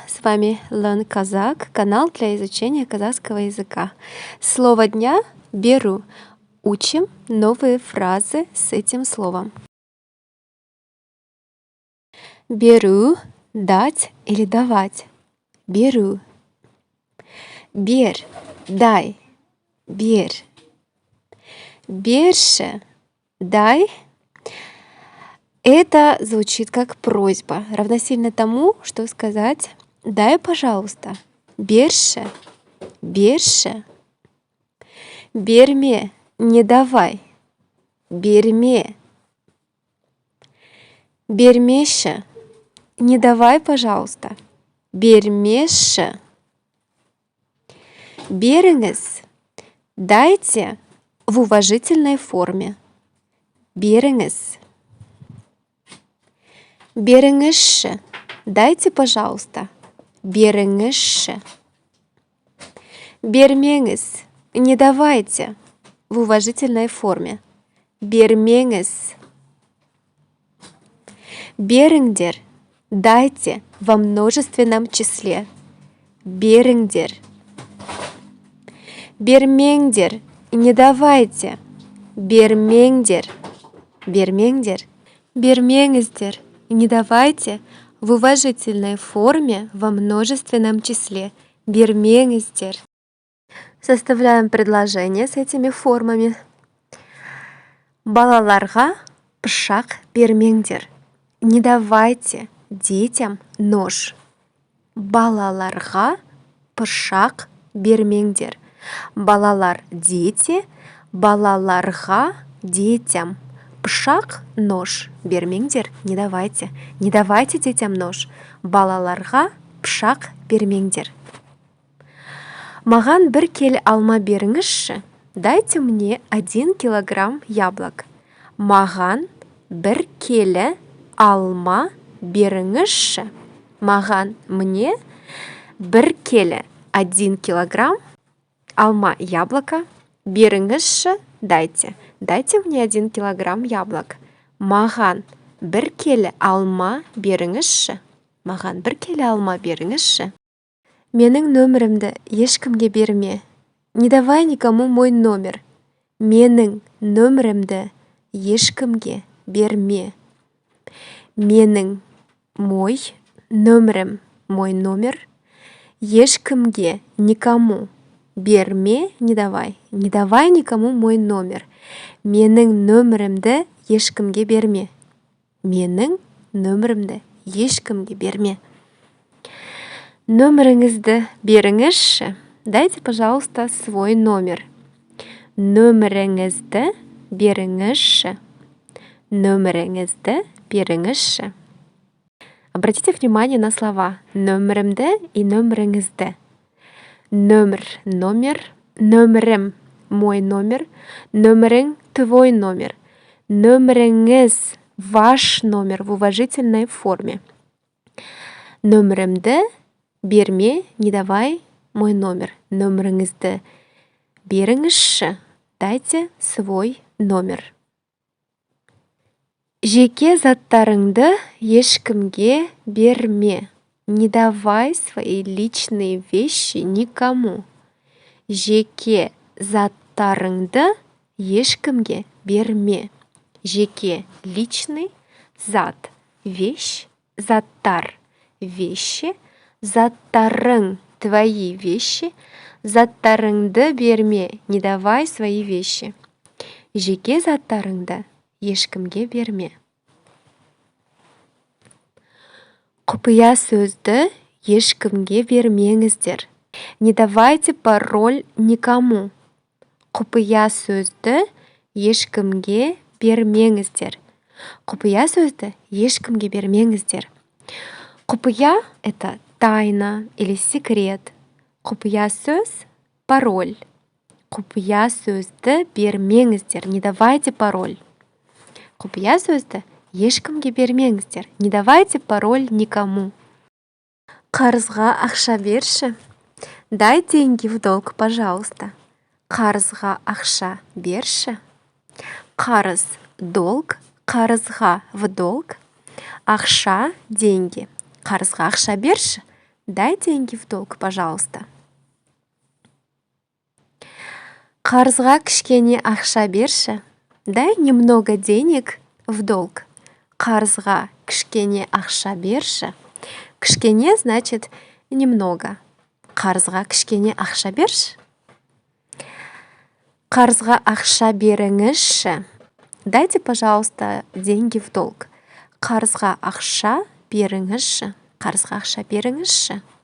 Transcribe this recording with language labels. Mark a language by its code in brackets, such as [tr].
[ru] С вами Learn Kazakh, канал для изучения казахского языка. Слово дня беру. Учим новые фразы с этим словом. Беру — дать или давать. Беру. [kk] Бер — дай. Бер. Берше — дай. [ru] Это звучит как просьба, равносильно тому, что сказать «дай, пожалуйста». [kk] Берше, берше. Берме — не давай. Берме. [ru] Бермеше — не давай, пожалуйста. [kk] Бермеше. [ru] Беріңіз — дайте в уважительной форме. Беріңіз. Беріңізші — дайте, пожалуйста. [kk] Беріңізші. [ru] Бермеңіз — не давайте в уважительной форме. [kk] Бермеңіз. [ru] Беріңдер — дайте во множественном числе. Беріңдер. [kk] Бермеңдер — не давайте. Бермеңдер. Бермеңдер. [ru] Бермеңіздер — не давайте в уважительной форме во множественном числе. Бермеңіздер. Составляем предложение с этими формами. [kk] Балаларға пышақ бермеңдер. [ru] Не давайте детям нож. [kk] Балаларға пышақ бермеңдер. Балалар — дети, балаларға — детям. [ru] Пышақ — нож. Бермеңдер — не давайте. Не давайте детям нож. [kk] Балаларға пышақ бермеңдер. Маған бір келі алма беріңізші. [ru] Дайте мне 1 килограмм яблок. [kk] Маған бір келі алма беріңізші. Маған, мне, бір келі 1 килограмм алма яблоко. Беріңізші, дайте. [ru] Дайте мне 1 килограмм яблок. [kk] Маған бір келі алма беріңізші. Маған бір келі алма беріңізші. Менің нөмірімді ешкімге берме. [ru] Не давай никому мой номер. [kk] Менің нөмірімді ешкімге берме. Менің, мой, нөмірім, мой номер. [ru] Ешкімге, никому. Берме, не давай. Не давай никому мой номер. [kk] Менің нөмірімді ешкімге берме. Менің нөмірімді ешкімге берме. Нөміріңізді беріңізші. [ru] Дайте, пожалуйста, свой номер. [kk] Нөміріңізді беріңізші. Нөміріңізді беріңізші. [ru] Обратите внимание на слова нөмірімді и нөміріңізді. Номер, номер, нөмірім, мой номер, нөмірің, твой номер. Нөміріңіз, ваш номер в уважительной форме. [kk] Нөмірімді берме, [ru] не давай мой номер. [kk] Нөміріңізді беріңізші. [ru] Дайте свой номер. [kk] Жеке заттарыңды ешкімге берме. [ru] Не давай свои личные вещи никому. [kk] Жеке заттарыңды ешкімге берме. [ru] Жеке, личный, зат, вещь, заттар, вещи, заттарың, твои вещи, заттарыңды берме, не давай свои вещи. [kk] Жеке заттарыңды ешкімге берме. Құпия сөзді ешкімге бермеңіздер. [ru] Не давайте пароль никому. [kk] Құпия сөзді ешкімге бермеңіздер. Құпия сөзді ешкімге бермеңіздер. [ru] Құпия — это тайна или секрет. [kk] Құпия сөз — пароль. Құпия сөзді бермеңіздер. [ru] Не давайте пароль. [kk] Құпия сөзді ешкімге бермеңіздер. [ru] Не давайте пароль никому. [kk] Қарызға ақша берші. [ru] Дай деньги в долг, пожалуйста. [kk] Қарызға ақша берші. [ru] Қарыз — долг, қарызға — в долг. Ақша — деньги. [kk] Қарызға ақша берші. [ru] Дай деньги в долг, пожалуйста. [kk] Қарызға кішкене ақша берші. [ru] Дай немного денег в долг. [kk] Қарызға кішкене ақша берші. Кішкене [ru] значит немного. [kk] Қарызға кішкене ақша берші. Қарызға ақша беріңізші. [ru] Дайте, пожалуйста, деньги в долг. [kk] Қарызға ақша беріңізші. Қарызға ақша беріңізші.